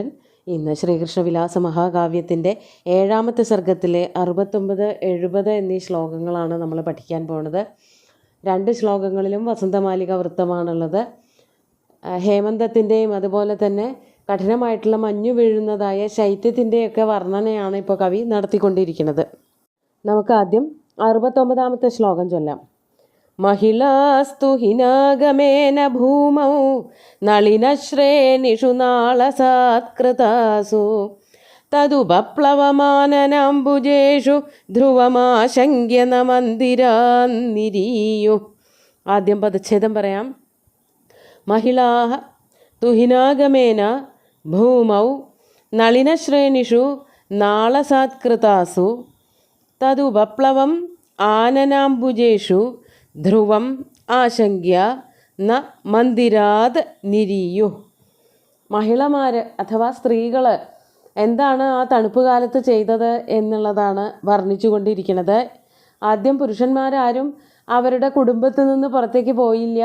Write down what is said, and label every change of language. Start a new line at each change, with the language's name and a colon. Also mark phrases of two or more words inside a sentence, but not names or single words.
Malayalam: ഇന്ന് ശ്രീകൃഷ്ണവിലാസ മഹാകാവ്യത്തിൻ്റെ 7ാമത്തെ സർഗത്തിലെ 69, 70 എന്നീ ശ്ലോകങ്ങളാണ് നമ്മൾ പഠിക്കാൻ പോണത്. 2 ശ്ലോകങ്ങളിലും വസന്തമാലിക വൃത്തമാണുള്ളത്. ഹേമന്തത്തിൻ്റെയും അതുപോലെ തന്നെ കഠിനമായിട്ടുള്ള മഞ്ഞു വീഴുന്നതായ ശൈത്യത്തിൻ്റെയൊക്കെ വർണ്ണനയാണ് ഇപ്പോൾ കവി നടത്തിക്കൊണ്ടിരിക്കുന്നത്. നമുക്ക് ആദ്യം 69ാമത്തെ ശ്ലോകം ചൊല്ലാം.
Sanskrit: महिलास्तु हिनागमेन भूमौ नलिनश्रेणिषु नाळसात्कृतासु तदुपप्लवमाननाम्बुजेषु ध्रुवमाशङ्क्य न मन्दिरान्निरीयुः.
Malayalam: ആദ്യം പദച്ഛേദം പറയാം.
Sanskrit: महिलाः तु हिनागमेन भूमौ नलिनश्रेणिषु नाळसात्कृतासु तदुपप्लवम् आननाम्बुजेषु ധ്രുവം ആശങ്ക്യ ന മന്ദിരാത് നിരീയു.
Malayalam: മഹിളമാർ അഥവാ സ്ത്രീകൾ എന്താണ് ആ തണുപ്പ് കാലത്ത് ചെയ്തത് എന്നുള്ളതാണ് വർണ്ണിച്ചു കൊണ്ടിരിക്കുന്നത്. ആദ്യം പുരുഷന്മാരാരും അവരുടെ കുടുംബത്തിൽ നിന്ന് പുറത്തേക്ക് പോയില്ല.